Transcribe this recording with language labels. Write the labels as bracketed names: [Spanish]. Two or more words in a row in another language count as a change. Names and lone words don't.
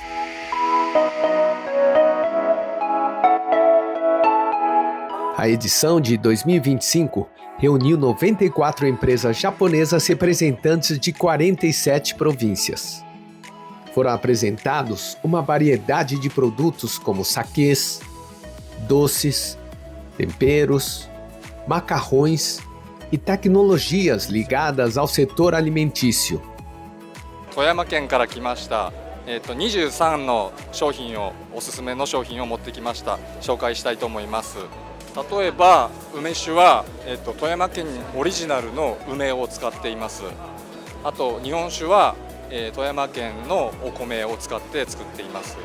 [Portuguese] A edição de 2025 reuniu 94 empresas japonesas representantes de 47 províncias. Foram apresentados uma variedade de produtos como sakês, doces, temperos, macarrões e tecnologias ligadas ao setor alimentício. [Japanese] 富山県から来ました。23の商品をおすすめの商品を持ってきました。紹介したいと思います。例えば梅酒は、富山県オリジナルの梅を使っています。あと日本酒は、富山県のお米を使って作っています。